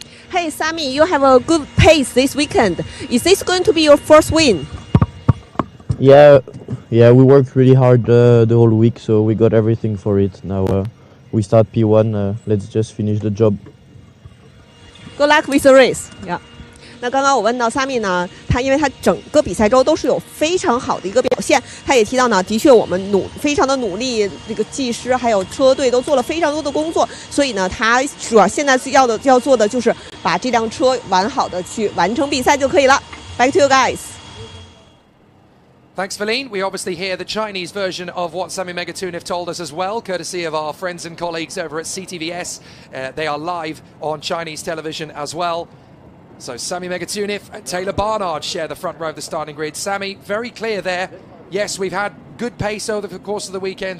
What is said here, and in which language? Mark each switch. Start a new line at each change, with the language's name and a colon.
English: Hey Sami, you have a good pace this weekend. Is this going to be your first win? Yeah, we worked really hard the whole week, so we got everything for it. Now we start P1, let's just finish the job. Good luck with the race. Yeah.
Chinese: 那刚刚我问到 Sami 呢，他因为他整个比赛周都是有非常好的一个表现，他也提到呢，的确我们非常的努力，这个技师还有车队都做了非常多的工作，所以呢，他主要现在要做的就是把这辆车完好的去完成比赛就可以了。
English: Back to you guys. Thanks, Feline. We obviously hear the Chinese version of what Sami Megatunif told us as well, courtesy of our friends and colleagues over at CTVS. They are live on Chinese television as well. So Sami Megatunif and Taylor Barnard share the front row of the starting grid. Sami, very clear there. Yes, we've had good pace over the course of the weekend.